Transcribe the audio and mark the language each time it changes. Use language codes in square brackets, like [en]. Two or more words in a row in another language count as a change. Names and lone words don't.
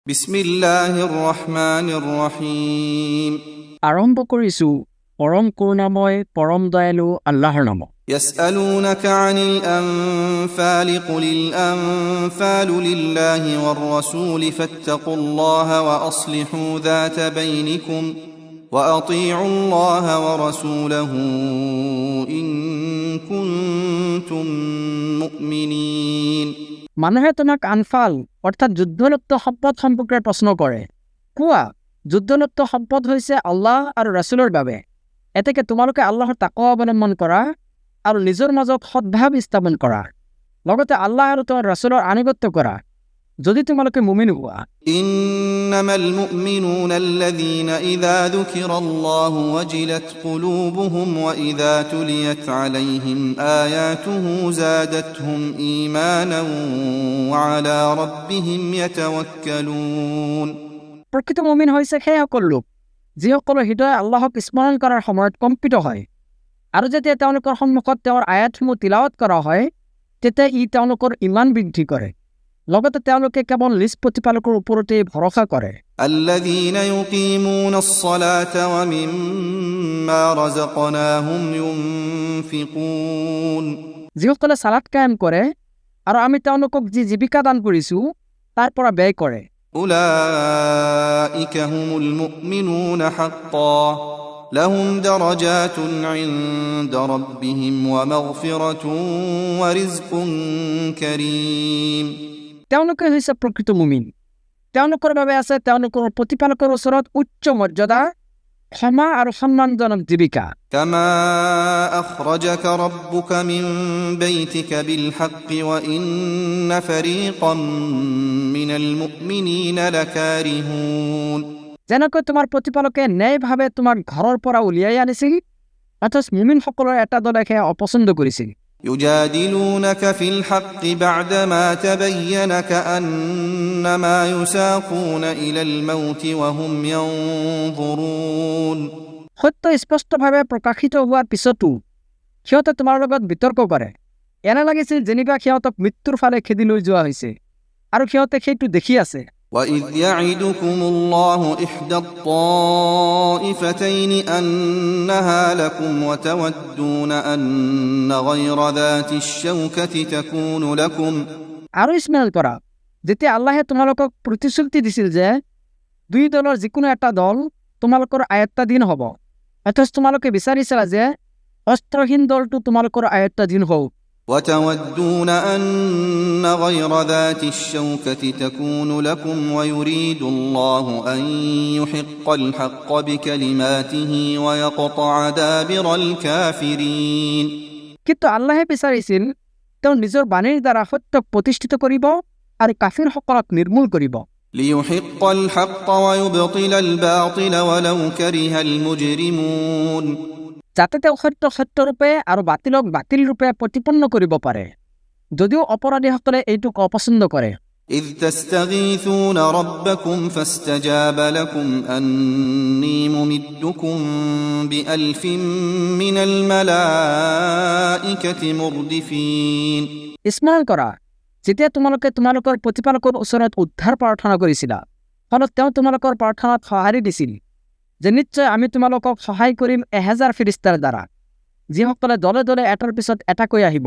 [ar] بسم الله الرحمن الرحيم. [as] আৰম্ভ কৰিছোঁ পৰম কৰুণাময় পৰম দয়ালু আল্লাহৰ নামত। [ar] يسألونك عن الأنفال قل الأنفال لله والرسول فاتقوا الله وأصلحوا ذات بينكم وأطيعوا الله ورسوله إن كنتم مؤمنين. [as] মানুহে তোমাক আনফাল অৰ্থাৎ যুদ্ধলিপ্ত সম্পদ সম্পৰ্কে প্ৰশ্ন কৰে। কোৱা, যুদ্ধলিপ্ত সম্পদ হৈছে আল্লাহ আৰু ৰাছুলৰ বাবে। এতেকে তোমালোকে আল্লাহৰ তাকৱা অৱলম্বন কৰা আৰু নিজৰ মাজত সদ্ভাৱ স্থাপন কৰা, লগতে আল্লাহ আৰু তেওঁৰ ৰাছুলৰ আনুগত্য কৰা, যদি তোমালোকে মুমিন হোৱা। [ar] إنما المؤمنون الذين إذا ذكر الله وجلت قلوبهم وإذا تليت عليهم آياته زادتهم إيمانا وعلى ربهم يتوكلون. [as] প্ৰকৃত মুমিন হৈছে সেই সকল লোক যিসকলৰ হৃদয় আল্লাহক স্মৰণ কৰাৰ সময়ত কম্পিত হয়, আৰু যেতিয়া তেওঁলোকৰ সন্মুখত তেওঁৰ আয়াতসমূহ তিলাৱত কৰা হয়, তেতিয়া ই তেওঁলোকৰ ইমান বৃদ্ধি কৰে, লগতে তেওঁলোকে কেৱল নিজ প্ৰতিপালকৰ ওপৰতেই ভৰসা কৰে। [ar] الذين يقيمون الصلاة ومما رزقناهم ينفقون। [as] যিসকলে সালাত কায়েম কৰে আৰু আমি তেওঁলোকক যি জীৱিকা দান কৰিছোঁ তাৰ পৰা ব্যয় কৰে। [ar] أولئك هم المؤمنون حقا لهم درجات عند ربهم ومغفرة ورزق كريم। [as] তেওঁলোকে হৈছে প্ৰকৃত মুমিন। তেওঁলোকৰ বাবে আছে তেওঁলোকৰ প্ৰতিপালকৰ ওচৰত উচ্চ মৰ্যাদা, ক্ষমা আৰু সন্মানজনক জীৱিকা। [ar] كما أخرجك ربك من بيتك بالحق وإن فريقا من المؤمنين لكارهون। [as] যেনেকৈ তোমাৰ প্ৰতিপালকে ন্যায়ভাৱে তোমাক ঘৰৰ পৰা উলিয়াই আনিছিল, অথচ মুমিনসকলৰ এটা দলে সেয়া অপছন্দ কৰিছিল। [ar] يجادلونك في الحق بعدما تبين كأنما يساقون إلى الموت وهم ينظرون। [as] সত্য স্পষ্টভাৱে প্ৰকাশিত হোৱাৰ পিছতো সিহঁতে তোমাৰ লগত বিতৰ্ক কৰে। এনে লাগিছিল যেনিবা সিহঁতক মৃত্যুৰ ফালে খেদি লৈ যোৱা হৈছে, আৰু সিহঁতে সেইটো দেখি আছে। [ar] وَإِذْ يَعِدُكُمُ اللَّهُ إِحْدَى الطَّائِفَتَيْنِ أَنَّهَا لَكُمْ وَتَوَدُّونَ أَنَّ غَيْرَ ذَاتِ الشَّوْكَةِ تَكُونُ لَكُمْ। [as] আৰু স্মৰণ কৰা, যেতিয়া আল্লাহে তোমালোকক প্ৰতিশ্ৰুতি দিছিল যে দুই দলৰ যিকোনো এটা দল তোমালোকৰ আয়ত্তাধীন হ'ব, অথচ তোমালোকে বিচাৰিছিলা যে অস্ত্ৰহীন দলটো তোমালোকৰ আয়ত্তাধীন হওক। [ar] وتودون أن غير ذات الشوكة تكون لكم ويريد الله أن يحق الحق بكلماته ويقطع دابر الكافرين। [as] কিন্তু আল্লাহে বিচাৰিছিল তেওঁ নিজৰ বাণীৰ দ্বাৰা সত্যক প্ৰতিষ্ঠিত কৰিব আৰু কাফিৰসকলক নিৰ্মূল কৰিব। [ar] ليحق الحق ويبطل الباطل ولو كره المجرمون। [as] যাতে তেওঁ সত্য সত্যৰূপে আৰু বাতিলক বাতিল ৰূপে প্ৰতিপন্ন কৰিব পাৰে, যদিও অপৰাধীসকলে এইটোক অপছন্দ কৰে। [ar] إذ تستغيثون ربكم فاستجاب لكم أني ممدكم بألف من الملائكة مردفين। [as] স্মৰণ কৰা, যেতিয়া তোমালোকে তোমালোকৰ প্ৰতিপালকৰ ওচৰত উদ্ধাৰ প্ৰাৰ্থনা কৰিছিলা, ফলত তেওঁ তোমালোকৰ প্ৰাৰ্থনাত সঁহাৰি দিছিল যে নিশ্চয় আমি তোমালোকক সহায় কৰিম 1000 ফেৰেশতাৰ দ্বাৰা, যিসকলে দলে দলে এটাৰ পিছত এটাকৈ আহিব।